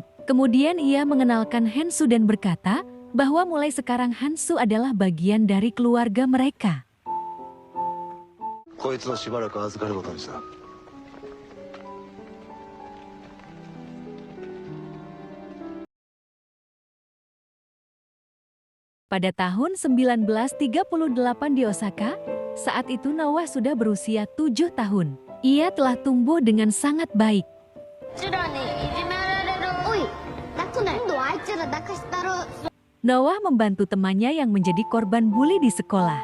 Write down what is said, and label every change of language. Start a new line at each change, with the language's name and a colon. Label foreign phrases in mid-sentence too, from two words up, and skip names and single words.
Indonesian: Kemudian ia mengenalkan Hansu dan berkata bahwa mulai sekarang Hansu adalah bagian dari keluarga mereka.
Japanese: こいつをしばらく預かることにした。
Indonesian: Pada tahun 1938 di Osaka, saat itu Noah sudah berusia 7 tahun. Ia telah tumbuh dengan sangat baik. Noah membantu temannya yang menjadi korban bully di sekolah.